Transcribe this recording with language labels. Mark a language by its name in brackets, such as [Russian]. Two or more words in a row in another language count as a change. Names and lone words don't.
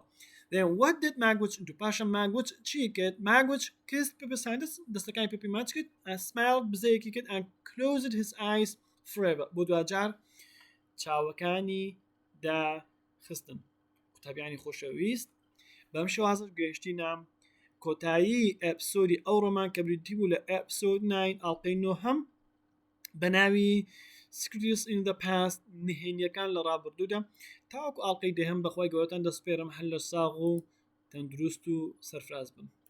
[English] Then what did Magwitch do? [Central Kurdish] پاشە Magwitch چی کرد؟ [English] Magwitch kissed Pip's hands [Central Kurdish] دەستەکانی Pipی ماچ کرد [English] and smiled [Central Kurdish] بزەیەکی کرد [English] and closed his eyes forever [Central Kurdish] بۆ دوجار چاوەکانی داخستن. قوتابیانی خۆشەویست بەم شێوازە گەیشتینە کۆتایی ئێپسۆدی ئەو ڕۆمان کە بریتی بوو لە ئێپسۆد 9 ئاڵلقەی 9 بە ناوی Secrets in the Past نهێنییەکان لە ڕابردوودا تاوەکو ئاڵلقەی دەهەم بەخوای گەورەتان دەسپێرم هەر لە ساغ و تەندروست و سەرفراز بن.